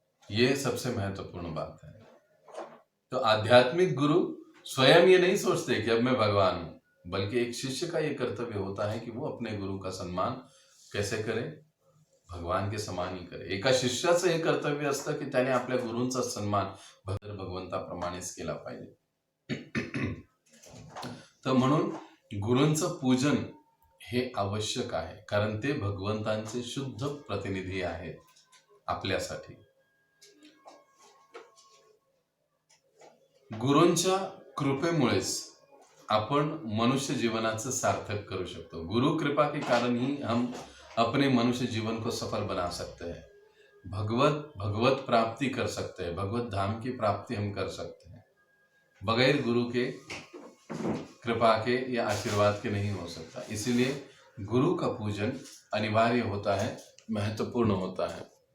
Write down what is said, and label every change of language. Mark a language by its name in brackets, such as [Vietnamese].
[Hindi] ये सबसे महत्वपूर्ण बात है। तो आध्यात्मिक गुरु स्वयं ये नहीं सोचते कि अब मैं भगवान हूं, बल्कि एक शिष्य का ये कर्तव्य होता है कि वो अपने गुरु का सम्मान कैसे करे, भगवान के समान ही करे। [Marathi] एका शिष्याचं हे कर्तव्य असतं की त्याने आपल्या गुरूंचा सन्मान भगवंताप्रमाणेच केला पाहिजे। तर म्हणून गुरूंचं पूजन हे आवश्यक आहे, कारण ते भगवंतांचे शुद्ध प्रतिनिधी आहेत आपल्यासाठी। गुरूंच्या कृपेमुळेच आपण मनुष्य जीवनाचं सार्थक करू शकतो। [Hindi] गुरु कृपा के कारण ही हम अपने मनुष्य जीवन को सफल बना सकते हैं, भगवत प्राप्ति कर सकते हैं, भगवत धाम की प्राप्ति हम कर सकते हैं। बगैर गुरु के कृपा के या आशीर्वाद के नहीं हो सकता। इसीलिए गुरु का पूजन अनिवार्य होता है, महत्वपूर्ण होता है।